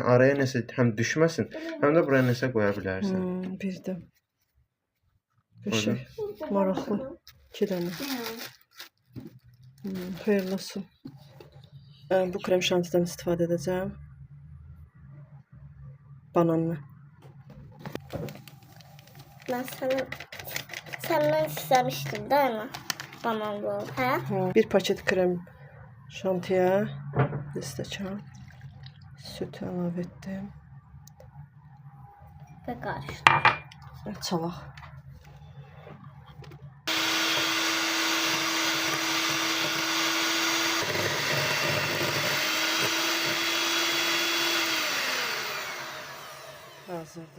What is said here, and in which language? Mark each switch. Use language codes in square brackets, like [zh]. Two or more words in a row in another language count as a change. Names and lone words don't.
[az] Araya nəsə həm düşməsin, həm də buraya nəsə qoya bilərsən. Bildim. Qəşəng. Maraqlı. 2 dənə. Xeyirli olsun. Bu krem şantidən istifadə edəcəm. Bananlı. [tr] Ben senden istemiştim değil mi? Bana bu. [az] He? Bir paket krem şantiyə bir stəkan süt əlavə etdim. [tr] Ve karıştır. [az] Çalaq. Hazırdır.